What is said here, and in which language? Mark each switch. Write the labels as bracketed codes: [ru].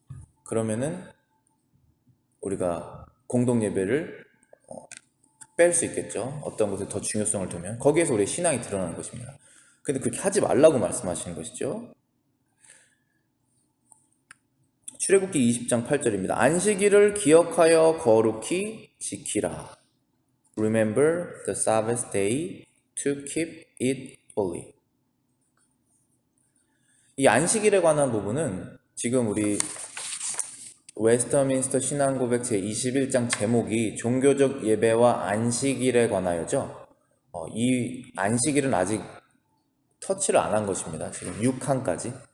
[ko] 그러면은 우리가 공동 예배를 뺄 수 있겠죠. 어떤 것에 더 중요성을 두면 거기에서 우리의 신앙이 드러나는 것입니다. 근데 그렇게 하지 말라고 말씀하시는 것이죠. 출애굽기 20장 8절입니다. 안식일을 기억하여 거룩히 지키라. [en] Remember the Sabbath day to keep it holy. [ko] 이 안식일에 관한 부분은 지금 우리 웨스터민스터 신앙고백 제21장 제목이 종교적 예배와 안식일에 관하여죠. 이 안식일은 아직 터치를 안 한 것입니다. 지금 6항까지.